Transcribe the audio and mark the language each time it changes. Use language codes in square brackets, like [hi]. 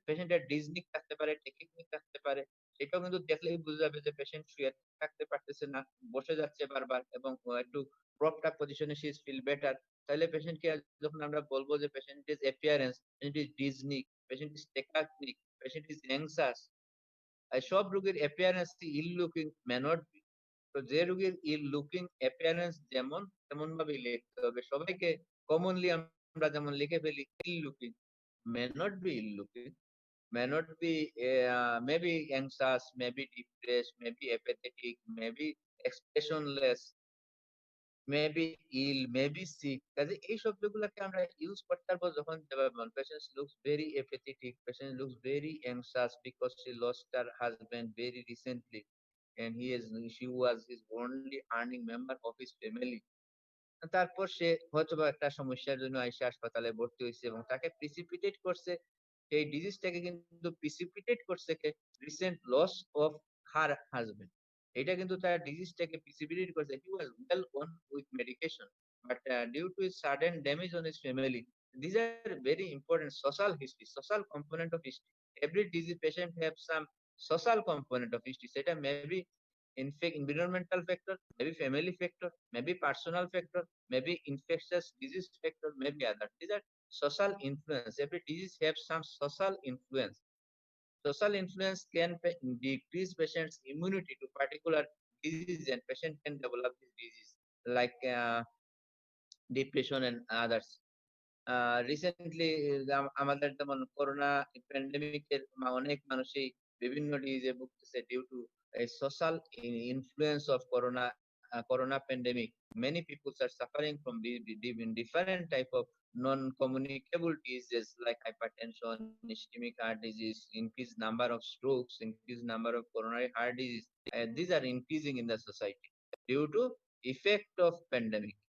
[bn] পেশেন্টের ডিসনিক থাকতে পারে, টেকিকনিক থাকতে পারে। এটাও কিন্তু দেখলেই বোঝা যাবে যে পেশেন্ট শুয়ে থাকতে পারতেছে না, বসে যাচ্ছে বারবার এবং একটু প্রপড আপ পজিশনে [en] She is feel better. [bn] তাহলে পেশেন্টকে যখন আমরা বলব যে [en] Patient is appearance, patient is dyspneic, patient is tachypneic, patient is anxious. [bn] সব রোগীর appearance ill looking may not be. তো যে রোগীর ইল লুকিং অ্যাপিয়ারেন্স যেমন, তেমন ভাবেই লিখতে হবে। সবাইকে কমনলি আমরা যেমন লিখে ফেলি ইল looking, [en] May not be ill looking, may not be maybe anxious, maybe depressed, maybe apathetic, maybe expressionless, maybe ill, maybe sick। [bn] কাজে এই শব্দগুলোকে আমরা ইউজ করতে পারবো যখন [en] patient looks very apathetic, patient looks very anxious because she lost her husband very recently, and she was his only earning member of his family. [bn] তারপর সে হয়তোবা একটা সমস্যার জন্য আইসা হাসপাতালে ভর্তি হইছে এবং তাকে প্রিসিপিটেট করছে, এই ডিজিজটাকে কিন্তু প্রিসিপিটেট করছে কে? Recent loss of her husband. এটা কিন্তু তার ডিজিজটাকে প্রিসিপিটেট করছে। [en] He was well on with medication, but due to his sudden damage on his family, these are very important social history, social component of history. Every disease patient have some social component of history. সেটা maybe environmental factor, maybe family factor, maybe personal factor, maybe infectious disease factor, maybe other. These are social influence. Every disease have some social influence. Social influence can decrease patient's immunity to particular disease, and patient can develop this disease like depression and others. [bn] Recently আমাদের যেমন corona প্যান্ডেমিকের অনেক মানুষই বিভিন্ন ডিজিজে ভুগতেছে [en] Due to social influence of corona pandemic. Many people are suffering from different type of non-communicable diseases like hypertension, ischemic heart disease, increased number of strokes, increased number of coronary heart disease. These are increasing in the society due to effect of pandemic.